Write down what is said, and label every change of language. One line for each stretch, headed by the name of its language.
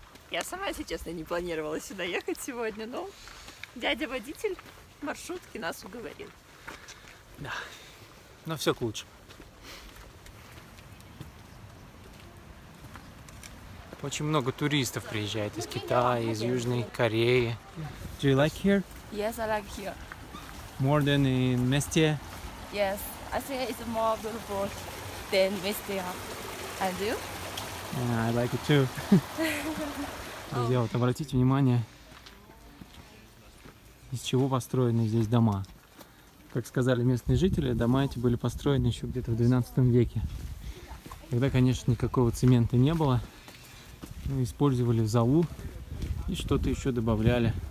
Russian: Я сама, если честно, не планировала сюда ехать сегодня, но дядя-водитель маршрутки нас уговорил. Да, но все к лучшему. Очень много туристов приезжает из Китая, из Южной Кореи.
English: Do you like here? Yes, I like here. More than in Mestia? Yes, I think it's more beautiful than Mestia. And you? Yeah, I like it too.
Russian: Друзья, вот обратите внимание, из чего построены здесь дома. Как сказали местные жители, дома эти были построены еще где-то в 12 веке. Тогда, конечно, никакого цемента не было. Ну, использовали золу и что-то еще добавляли.